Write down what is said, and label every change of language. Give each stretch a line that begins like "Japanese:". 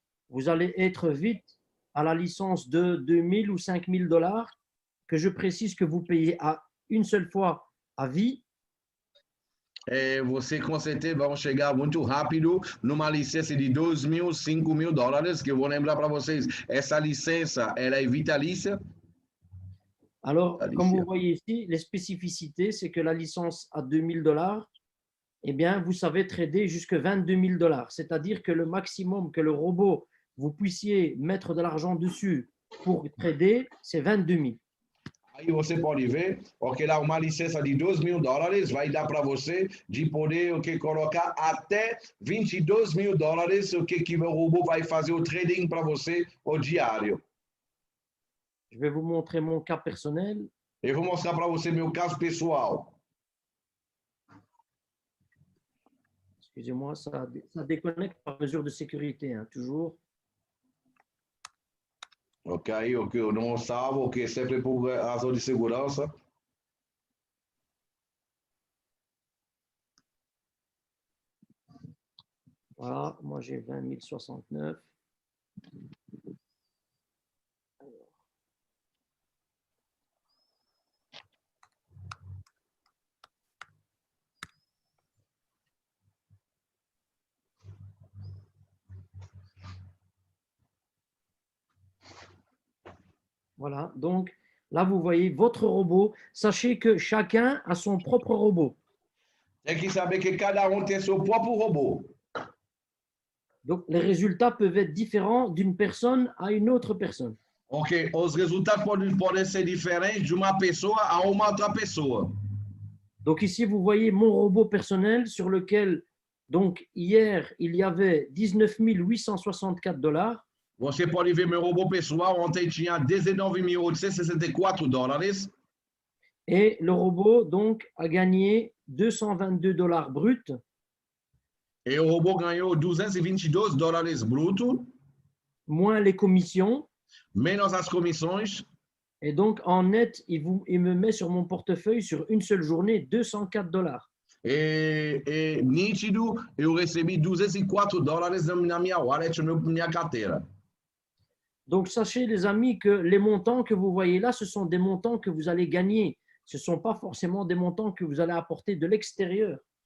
French: Vous allez être vite à la licence de 2000 ou 5000 dollars, que je précise que vous payez à une seule fois à vie.
Portuguese: Você com certeza vão chegar muito rápido numa licença de 2.000, 5.000 dólares, que eu vou lembrar para vocês, essa licença ela é vitalícia.
French: Alors, comme vous voyez ici, les spécificités, c'est que la licence à 2000 dollars, eh bien, vous savez trader jusqu'à 22 000 dollars. C'est-à-dire que le maximum que le robot, vous puissiez mettre de l'argent dessus pour trader, c'est 22 000.
Portuguese: Aí você pode ver, ok, lá uma licença de 2.000 dólares vai dar para você de poder colocar até 22.000 dólares, o que o robô vai fazer o trading para você o diário.
French: Je vais vous montrer mon cas personnel.
Portuguese: Eu vou mostrar para você meu caso pessoal.
French: Excusez-moi, ça déconnecte par mesure de sécurité, hein, toujours.
Portuguese: Ok, eu não salvo, ok, sempre por razão de segurança.
French: Voilà, moi j'ai 20 069. Voilà, donc là, vous voyez votre robot. Sachez que chacun a son propre robot.
Portuguese: Tem que saber que cada tem seu próprio robô.
French: Donc, les résultats peuvent être différents d'une personne à une autre personne.
Portuguese: Ok, os resultados podem ser diferentes de uma pessoa a uma outra pessoa.
French: Donc ici, vous voyez mon robot personnel sur lequel, donc hier, il y avait 19 864 $.
Portuguese: Você pode ver meu robô pessoal, ontem tinha 19.864 dólares.
French: Et le robot, donc, a gagné 222 $ bruts.
Portuguese: E o robô ganhou 222 dólares bruto,
French: moins les commissions.
Portuguese: menos as comissões.
French: Et donc, en net, il me met sur mon portefeuille, sur une seule journée, 204 $.
Portuguese: E nítido, eu recebi 204 dólares na minha wallet, na minha carteira.
French: Donc, sachez, les amis, que les montants que vous voyez là, ce sont des montants que vous allez gagner. Ce ne sont pas forcément des montants que vous allez apporter de l'extérieur.